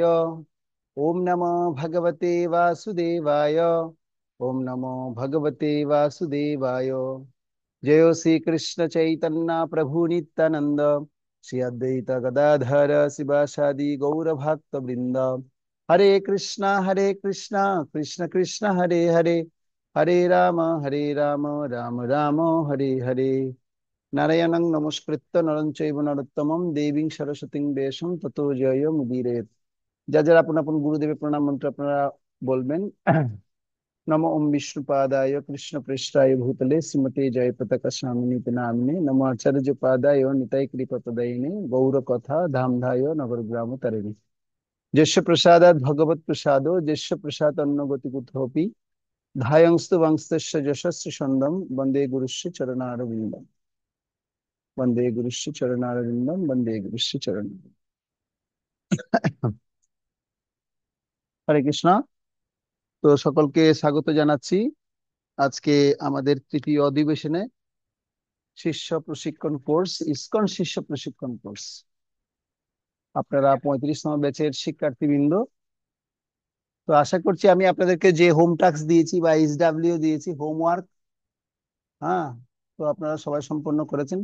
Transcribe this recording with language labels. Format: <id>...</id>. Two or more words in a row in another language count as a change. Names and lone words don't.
<sa>ओम नमो भगवते वासुदेवाय। ओम नमो भगवते वासुदेवाय। जय श्री कृष्ण चैतन्य प्रभु नित्यानंद श्री अद्वैत गदाधर शिवासादि गौर भक्त वृंद। हरे कृष्णा कृष्ण कृष्ण हरे हरे हरे राम राम राम हरे हरे। नारायणं नमस्कृत्य नरं चैव नरोत्तमं देवीं सरस्वतीं व्यासं ततो जय मुदीरयेत्।</sa> <bn>যা যারা আপন আপন গুরুদেবের প্রণাম মন্ত্র আপনারা বলবেন।</bn> <sa>नमो ओम विष्णुपादाय कृष्ण पृष्ठाय भूतले श्रीमते जय पताका स्वामिनीति नामिने नमो आचार्य पादाय निताय कृपा गौर कथा धामधाय नगर तारिणी। यस्य प्रसादात् भगवत् प्रसादो यस्य प्रसाद अन्नगति कुतोऽपि धायंस्तु वंशस्य यशस्वी छन्दं वन्दे गुरुस्य चरणारविन्दं। वन्दे गुरुस्य चरणारविन्दं वन्दे गुरुस्य चरण।</sa> <bn>হরে কৃষ্ণ। তো সকলকে স্বাগত জানাচ্ছি আজকে আমাদের তৃতীয় অধিবেশনে শিষ্য প্রশিক্ষণ কোর্স ইসকন শিষ্য প্রশিক্ষণ কোর্স। আপনারা 35তম ব্যাচের শিক্ষার্থীবৃন্দ। তো আশা করছি আমি আপনাদেরকে যে</bn> <en>home task</en> <bn>দিয়েছি বা এইচডব্লিউ দিয়েছি হোমওয়ার্ক, হ্যাঁ, তো আপনারা সবাই সম্পন্ন করেছেন।</bn>